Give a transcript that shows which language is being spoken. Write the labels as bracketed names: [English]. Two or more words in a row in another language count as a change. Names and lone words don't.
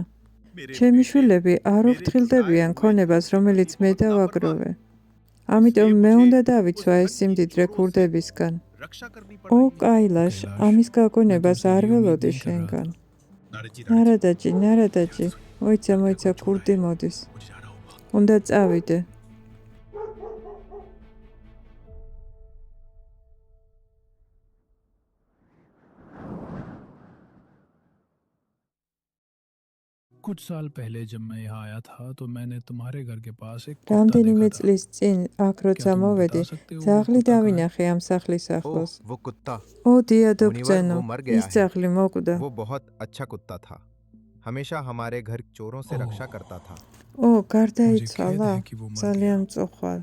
[Georgian] ჩემი შვილები არ უფრთხილდებიან ქონებას, რომელიც მე დავაგროვე. ამიტომ მე უნდა დავიცვა ეს სიმდიდრე ქურდებისგან. კაილაშ, ამის გაგონებას არ ველოდი შენგან. ნარადაჯი, მოიცა, ქურდი მოდის. უნდა წავიდე. [Hindi] कुछ साल पहले जब मैं यहाँ आया था तो मैंने तुम्हारे घर के पास एक [Georgian] რამდენიმე წლის წინ აქ როცა მოვედი, ძაღლი დავინახე ამ სახლის ახლოს. [Hindi] वो कुत्ता [Georgian] დიადო [Hindi] मुनिवर, [Georgian] ბრძენო, [Hindi] वो मर गया [Georgian] ის [Hindi] है। [Georgian] ძაღლი მოკვდა. [Hindi] वो बहुत अच्छा कुत्ता था, हमेशा हमारे घर चोरों से रक्षा करता था। [Georgian] გარდაიცვალა? ძალიან მწუხარ.